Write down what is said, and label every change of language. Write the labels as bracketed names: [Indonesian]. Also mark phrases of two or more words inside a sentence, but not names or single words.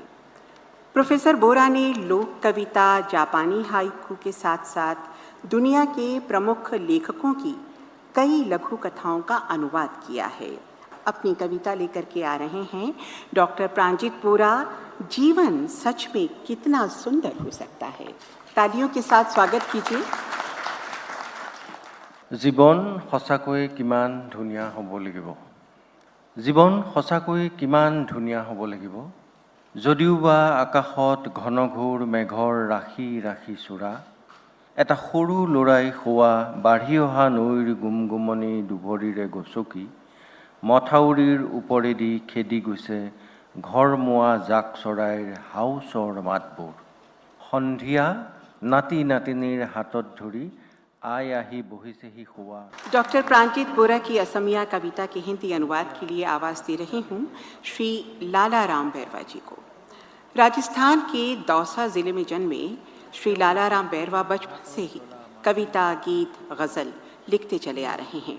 [Hindi] प्रोफेसर बोरा ने लोक कविता, जापानी हाइकू के साथ साथ दुनिया के प्रमुख लेखकों की कई लघु कथाओं का अनुवाद किया है। अपनी कविता लेकर के आ रहे हैं डॉक्टर प्रांजित बोरा, जीवन सच में कितना सुंदर हो सकता है। तालियों के साथ स्वागत कीजिए। [Assamese] জীৱন সঁচাকৈ কিমান ধুনীয়া হ'ব লাগিব, জীৱন সঁচাকৈ কিমান ধুনীয়া হ'ব লাগিব, যদিও বা আকাশত ঘনঘোৰ মেঘৰ ৰাশি ৰাশি চূড়া, এটা সৰু ল'ৰাই শোৱা বাঢ়ি অহা নৈৰ গুমগুমনি দুভৰিৰে গচকি, মথাউৰিৰ ওপৰেদি খেদি গৈছে ঘৰমুৱা জাক চৰাইৰ হাউচৰ মাতবোৰ, সন্ধিয়া নাতি নাতিনীৰ হাতত ধৰি आय आही बोही से ही हुआ। [Hindi] डॉक्टर प्रांजित बोरा की असमिया कविता के हिंदी अनुवाद के लिए आवाज़ दे रही हूँ श्री लालाराम बैरवा जी को। राजस्थान के दौसा ज़िले में जन्मे श्री लालाराम बैरवा बचपन से ही कविता, गीत, गज़ल लिखते चले आ रहे हैं।